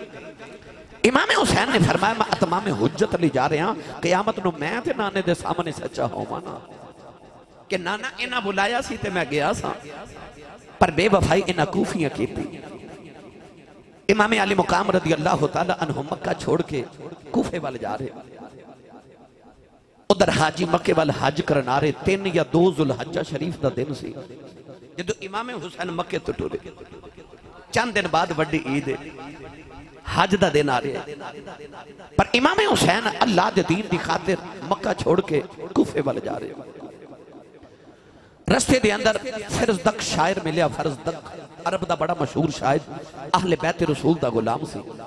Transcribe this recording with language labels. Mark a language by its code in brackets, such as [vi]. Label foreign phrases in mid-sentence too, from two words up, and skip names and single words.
[pa] ਇਮਾਮ ਹੁਸੈਨ ਨੇ ਫ਼ਰਮਾਇਆ ਮੈਂ ਇਤਮਾਮ ਹੁੱਜਤ ਲੈ ਜਾ ਰਿਹਾ ਕ਼ਿਆਮਤ ਨੂੰ ਮੈਂ ਤੇ ਨਾਨੇ ਦੇ ਸਾਮ੍ਹਣੇ ਸੱਚਾ ਹੋਵਾਂ ਨਾ ਕਿ ਨਾਨਾ ਇਨ੍ਹਾਂ ਬੁਲਾਇਆ ਸੀ ਤੇ ਮੈਂ ਗਿਆ ਸਾ ਪਰ ਬੇਵਫ਼ਾਈ ਇਨ੍ਹਾਂ ਕੂਫ਼ੀਆਂ ਕੀਤੀ ਇਮਾਮ ਆਲੀ ਮਕਾਮ [ar] رضي الله تعالى عنه [pa] ਮੱਕਾ ਛੋੜ ਕੇ ਕੂਫ਼ੇ ਵੱਲ ਜਾ ਰਹੇ ਉੱਧਰ ਹਾਜੀ ਮੱਕੇ ਵੱਲ ਹੱਜ ਕਰਨ ਆ ਰਹੇ 3 ਯਾ 2 ਜ਼ੁਲਹਿੱਜਾ ਸ਼ਰੀਫ਼ ਦਾ ਦਿਨ ਸੀ ਜਦੋਂ ਇਮਾਮ ਹੁਸੈਨ ਮੱਕੇ ਤੋਂ ਟੁਰੇ ਚੰਦ ਦਿਨ ਬਾਅਦ ਵੱਡੀ ਈਦ ਹੱਜ ਦਾ ਦਿਨ ਆ ਰਿਹਾ ਹੈ ਪਰ ਇਮਾਮ ਹੁਸੈਨ ਅੱਲਾਹ ਦੇ ਦੀਨ ਦੀ ਖ਼ਾਤਿਰ ਮੱਕਾ ਛੋੜ ਕੇ ਕੂਫ਼ੇ ਵੱਲ ਜਾ ਰਹੇ ਰਸਤੇ ਦੇ ਅੰਦਰ ਫ਼ਰਜ਼ਦਕ ਸ਼ਾਇਰ ਮਿਲਿਆ ਫ਼ਰਜ਼ਦਕ ਅਰਬ ਦਾ ਬੜਾ ਮਸ਼ਹੂਰ ਸ਼ਾਇਰ ਅਹਿਲੇ ਬੈਤ ਰਸੂਲ ਦਾ ਗ਼ੁਲਾਮ ਸੀ